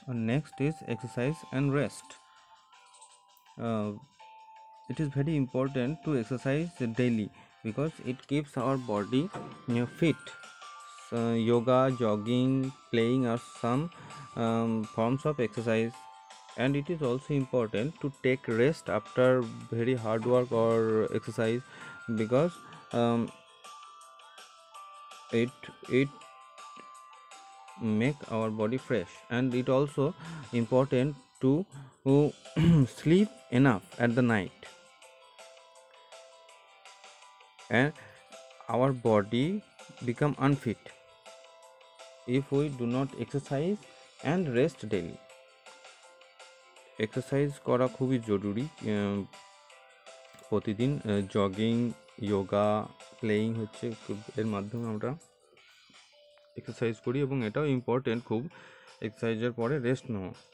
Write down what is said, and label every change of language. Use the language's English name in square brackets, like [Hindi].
[English] Next is exercise and rest. it is very important to exercise daily because it keeps our body fit. Yoga, jogging, playing are some forms of exercise, and it is also important to take rest after very hard work or exercise because it make our body fresh, and it also important to sleep enough at the night, and our body become unfit if we do not exercise and rest daily. [Bangla] Exercise করা খুবই জরুরি, প্রতিদিন jogging, yoga, playing হচ্ছে এর মাধ্যমে আমরা exercise করি, এবং এটাও ইম্পর্টেন্ট খুব এক্সারসাইজের পরে রেস্ট নেওয়া।